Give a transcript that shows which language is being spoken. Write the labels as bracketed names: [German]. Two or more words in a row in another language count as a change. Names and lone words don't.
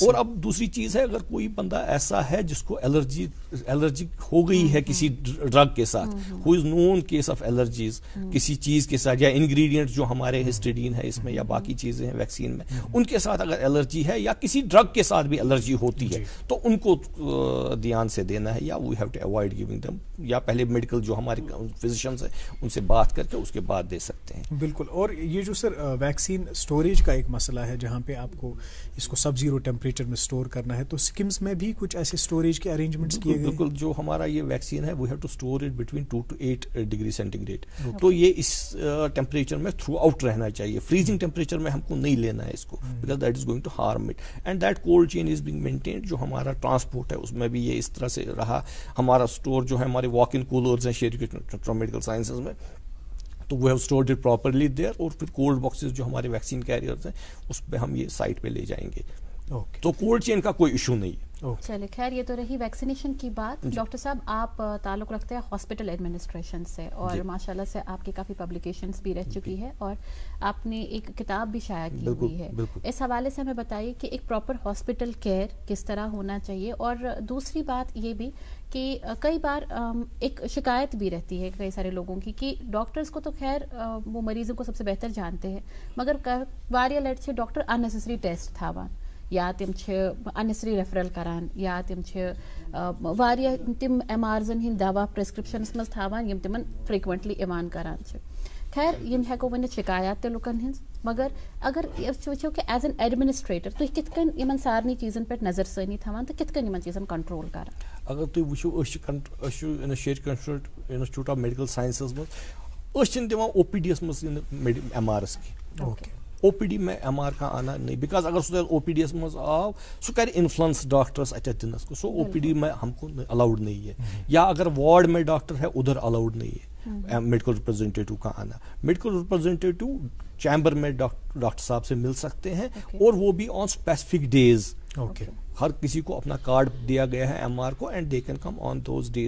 [Urdu] اور اب دوسری چیز ہے, اگر کوئی بندہ ایسا ہے جس کو الرجک ہو گئی ہے کسی ڈرگ کے ساتھ, [English] who is known case of allergies [Urdu] کسی چیز کے ساتھ, یا انگریڈینٹ جو ہمارے ہسٹیڈین ہے اس میں یا باقی چیزیں ہیں ویکسین میں, ان کے ساتھ اگر الرجی ہے یا کسی ڈرگ کے ساتھ بھی الرجی ہوتی ہے, تو ان کو دھیان سے دینا ہے, یا [English] we have to avoid giving them, [Urdu] یا پہلے میڈیکل جو ہمارے فزیشنز ہیں ان سے بات کر کے اس کے بعد دے سکتے ہیں. بالکل. اور یہ جو سر [English] vaccine storage [Urdu] کا ایک مسئلہ ہے, جہاں پہ آپ کو اس کو [English] sub zero temperature [Urdu] میں اسٹور کرنا ہے, تو سکمز میں بھی کچھ ایسے اسٹوریج کے ارینجمنٹس کیے گئے؟ بالکل. جو ہمارا یہ ویکسین ہے [English] we have to store it between 2 to 8 degree centigrade, [Urdu] تو یہ اس ٹیمپریچر میں تھرو آؤٹ رہنا چاہیے. [English] freezing temperature [Urdu] میں ہم کو نہیں لینا ہے اس کو, [English] because that is going to harm it, and that cold chain is being maintained. [Urdu] جو ہمارا ٹرانسپورٹ ہے اس میں بھی یہ اس طرح سے رہا. ہمارا اسٹور جو ہے ہمارے [English] walk-in coolers [Urdu] ہیں شیئر میڈیکل سائنسز میں, تو [English] we have stored it properly there, [Urdu] اور پھر [English] cold boxes [Urdu] جو ہمارے [English] vaccine carriers [Urdu] ہیں اس پہ ہم یہ سائٹ پہ لے جائیں گے. تو [English] cold chain [Urdu] کا کوئی ایشو نہیں ہے. چلے خیر, یہ تو رہی ویکسینیشن کی بات. ڈاکٹر صاحب آپ تعلق رکھتے ہیں [English] hospital administration [Urdu] سے, اور [Arabic] ماشاء اللہ [Urdu] سے آپ کی کافی پبلیکیشنز بھی رہ چکی ہے, اور آپ نے ایک کتاب بھی شائع کی ہوئی ہے. اس حوالے سے ہمیں بتائیے کہ ایک [English] proper hospital care [Urdu] کس طرح ہونا چاہیے, اور دوسری بات یہ بھی کہ کئی بار ایک شکایت بھی رہتی ہے کئی سارے لوگوں کی کہ ڈاکٹرز کو تو خیر وہ مریضوں کو سب سے بہتر جانتے ہیں, [Kashmiri] مگر واریاہ لٹہِ چھِ ڈاکٹر [English] unnecessary test [Kashmiri] تھاوان, یا تم [English] unnecessary referral [Kashmiri] کران, یا تم واریاہ تم ایم آرزن ہند دوا پرسکرپشنس مز تھاوان یم تمن فریکوینٹلی ایوان کران. خیر یم ہیکو ونِتھ شکایات تہِ لُکن ہنز, مگر اگر وچھو کہ [English] as an administrator [Kashmiri] تُہۍ کِتھ کٔنۍ یمن سارنٕے چیزن پٮ۪ٹھ نظر ثٲنی تھاوان تہٕ کِتھ کٔنۍ یمن چیزن کنٹرول کران؟ اگر تُہۍ وٕچھو أسۍ چھِ شیئر انسٹیٹیوٹ آف میڈیکل سائنسز منٛز أسۍ چھِنہٕ دِوان او پی ڈی یس منٛز ایم آر ایس کینٛہہ. [Urdu] او پی ڈی میں ایم آر کا آنا نہیں, بیکاز اگر [Kashmiri] سُہ او پی ڈی یس منٛز آو سُہ کرِ انفلوئنس ڈاکٹرس اتھٮ۪تھ دِنس کو, [Urdu] سو او پی ڈی میں ہم کو الاؤڈ نہیں ہے. یا اگر وارڈ میں ڈاکٹر ہے ادھر الاؤڈ نہیں ہے. [English] medical representative [Urdu] کا آنا. [English] medical representative [Urdu] چیمبر میں ڈاکٹر صاحب سے مل سکتے ہیں اور وہ بھی [English] on specific days. [Urdu] ہر کسی کو اپنا کارڈ دیا گیا ہے ایم آر کو [English] and they can come on those days.